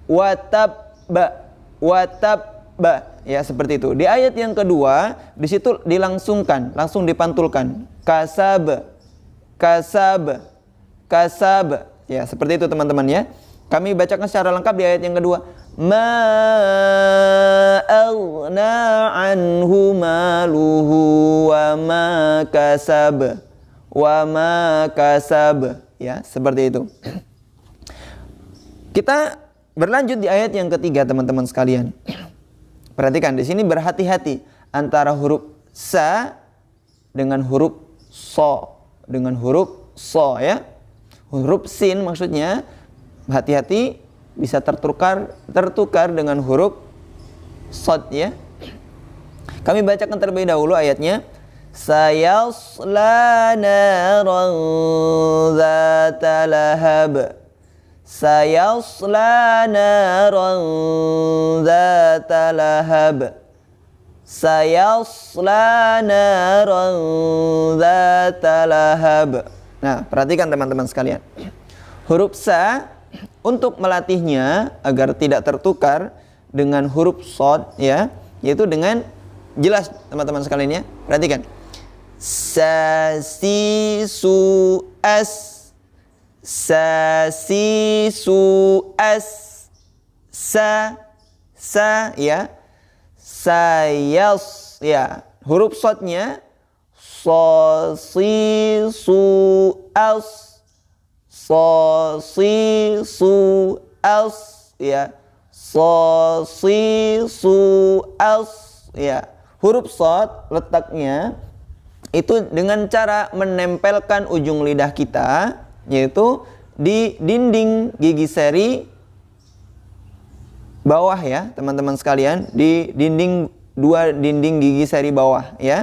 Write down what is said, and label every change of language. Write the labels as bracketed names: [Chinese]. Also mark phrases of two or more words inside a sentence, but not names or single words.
[Indonesian] Watab ba, ya seperti itu. Di ayat yang kedua di situ dilangsungkan, langsung dipantulkan. [Arabic] كسب كسب كسب. [Indonesian] Ya, seperti itu teman-teman ya. Kami bacakan secara lengkap di ayat yang kedua. [Arabic] ما أغنى عنه ماله وما كسب. وما كسب. Ya, [Indonesian] seperti itu. Kita berlanjut di ayat yang ketiga teman-teman sekalian. Perhatikan di sini berhati-hati antara huruf sa dengan huruf so, dengan huruf so ya. Huruf sin maksudnya hati-hati bisa tertukar dengan huruf sod ya. Kami bacakan terlebih dahulu ayatnya. [Arabic] سيصلى نارا ذات لهب. سيصلى نارا ذات لهب. سيصلى نارا ذات لهب. [Indonesian] Nah, perhatikan teman-teman sekalian. Huruf sa untuk melatihnya agar tidak tertukar dengan huruf shod ya, yaitu dengan jelas teman-teman sekalian ya. Perhatikan. Sa si su as. Sa si su as. Sa ya. Sayas ya. Huruf shodnya so si su as. So si su as ya. So si su as ya. Huruf shod letaknya itu dengan cara menempelkan ujung lidah kita, yaitu di dinding gigi seri bawah ya teman-teman sekalian, di dua dinding gigi seri bawah ya.